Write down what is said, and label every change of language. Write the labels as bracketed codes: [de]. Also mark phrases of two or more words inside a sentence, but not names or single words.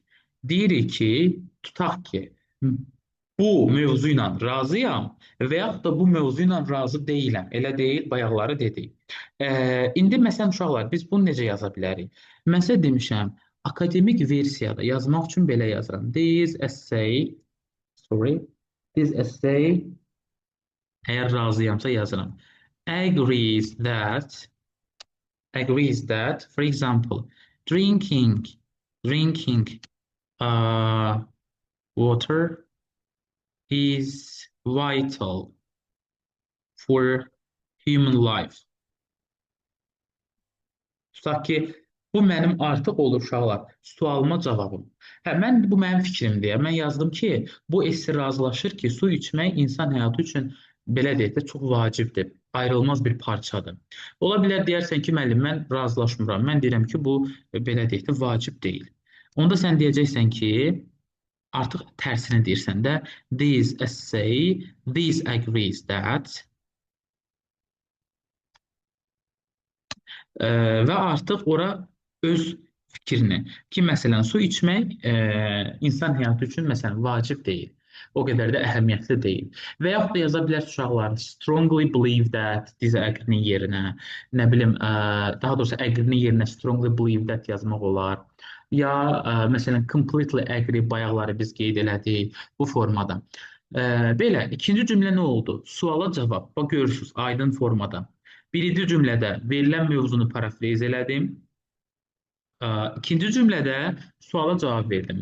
[az] Deyirik ki, tutaq ki, bu mövzu ilə razıyam və yaxud da bu mövzu ilə razı deyiləm. Elə deyil, bayaqları dedik. İndi məsələn uşaqlar, biz bunu necə yaza bilərik? Mən sizə demişəm, akademik versiyada yazmaq üçün belə yazıram. [en] This essay, [az] əgər razıyamsa yazıram. [en] Agrees that, for example, drinking water is vital for human life. [az] Tutaq ki, bu mənim artıq olur uşaqlar, sualıma cavabım. Bu mənim fikrimdir. Mən yazdım ki, bu esse razılaşır ki, su içmək insan həyatı üçün belə deyək də çox vacibdir. ayrılmaz bir parçadır. Ola bilər deyərsən ki, müəllim, mən razılaşmıram. Mən deyirəm ki, bu belə deyək də vacib deyil. Onda sən deyəcəksən ki, artıq tərsini deyirsən də, [en] these say, these agrees that [az] və artıq ora öz fikrini ki, məsələn, su içmək insan həyatı üçün məsələn vacib deyil. O qədər də əhəmiyyətli deyil. Və yaxud da yaza bilər uşaqlar [en] strongly believe that [az] disagree-nin yerinə, nə bilim, daha doğrusu agree-nin yerinə [en] strongly believe that [az] yazmaq olar. Ya məsələn [en] completely agree [az] bayaqları biz qeyd elədik bu formada. Belə ikinci cümlə nə oldu? Suala cavab. Bax görürsüz, aydın formada. Birinci cümlədə verilən mövzunu parafrez elədim. İkinci cümlədə suala cavab verdim.